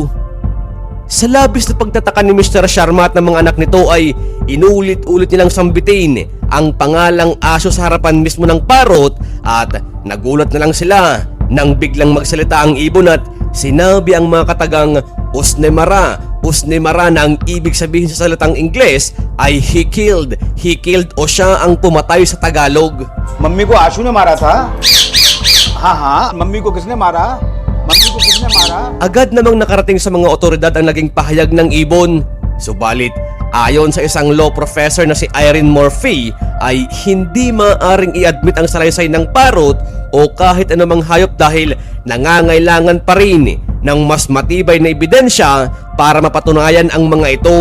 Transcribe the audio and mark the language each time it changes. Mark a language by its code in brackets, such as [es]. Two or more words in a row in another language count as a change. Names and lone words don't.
[tl] Sa labis na pagtataka ni Mr. Sharma at ng mga anak nito ay inulit-ulit nilang sambitin ang pangalang Ashu sa harapan mismo ng parot at nagulat na lang sila nang biglang magsalita ang ibon at sinabi ang mga katagang Usnemara na ang ibig sabihin sa salitang Ingles ay [en] he killed [tl] o siya ang pumatay sa Tagalog. [hi] मम्मी को आशु ने मारा था। हाँ हाँ, मम्मी को किसने मारा? मम्मी को किसने मारा? [tl] Agad namang nakarating sa mga otoridad ang naging pahayag ng ibon. Subalit ayon sa isang [en] law professor [tl] na si Irene Morphy ay hindi maaaring i-admit ang salaysay ng parot o kahit anumang hayop dahil nangangailangan pa rin ng mas matibay na ebidensya para mapatunayan ang mga ito.